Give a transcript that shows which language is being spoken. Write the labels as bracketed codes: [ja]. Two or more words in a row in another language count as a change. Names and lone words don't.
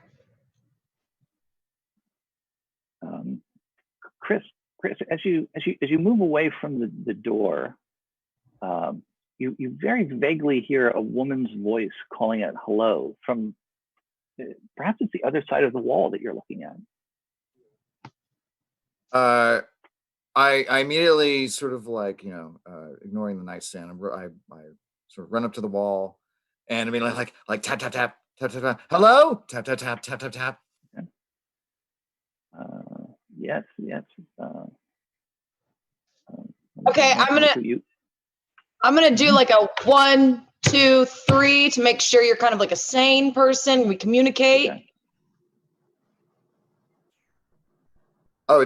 [en] Chris, as you move away from the door, you very vaguely hear a woman's voice calling out hello from perhaps it's the other side of the wall that you're looking at. I immediately sort of like, ignoring the nightstand, I sort of run up to the wall and I mean like tap, tap, tap, tap, tap, tap, hello? Tap, tap, tap, tap, tap, tap. Yes. Okay, I'm gonna do like a 1, 2, 3 to make sure you're kind of like a sane person. We communicate. Okay. Oh,